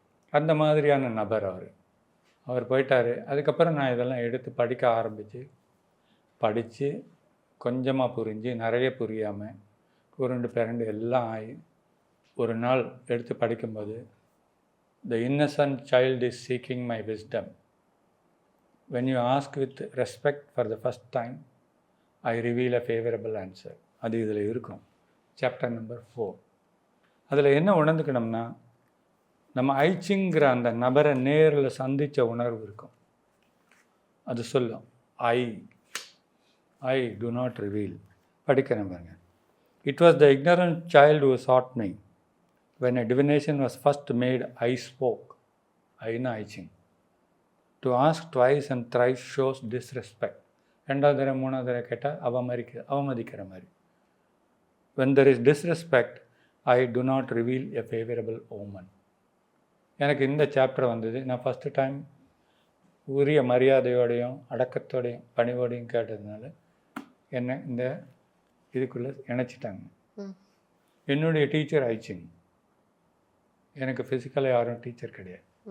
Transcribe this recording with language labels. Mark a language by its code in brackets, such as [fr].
[ta] அந்த மாதிரியான நபர் அவர் போயிட்டார். அதுக்கப்புறம் நான் இதெல்லாம் எடுத்து படிக்க படித்து கொஞ்சமாக புரிஞ்சு நிறைய புரியாமல் உருண்டு பிறண்டு எல்லாம் ஆகி ஒரு நாள் எடுத்து படிக்கும்போது, [en] the innocent child is seeking my wisdom. When you ask with respect for the first time, I reveal a favorable answer. [ta] அது இதில் இருக்கும். Chapter number 4. அதில் என்ன உணர்ந்துக்கணும்னா, நம்ம ஐச்சிங்கிற அந்த நபரை நேரில் சந்தித்த உணர்வு இருக்கும். அது சொல்லும், [en] I do not reveal. [ta] படிக்கிறேன் பாருங்க. [en] It was the ignorant child who sought me. When a divination was first made, I spoke. ஐனா I Ching. To ask twice and thrice shows disrespect. [ta] ரெண்டாவது தடவை மூணாவது தடவை கேட்டால் அவமதிக்கிற மாதிரி. [en] When there is disrespect, I do not reveal a favorable omen. [ta] எனக்கு இந்த chapter வந்தது. நான் ஃபஸ்ட்டு டைம் உரிய மரியாதையோடையும் அடக்கத்தோடையும் பணிவோடையும் கேட்டதுனால என்ன இந்த இதுக்குள்ளே இணைச்சிட்டாங்க. என்னுடைய டீச்சர் ஐச்சிங். எனக்கு ஃபிசிக்கலாக யாரும் டீச்சர் கிடையாது.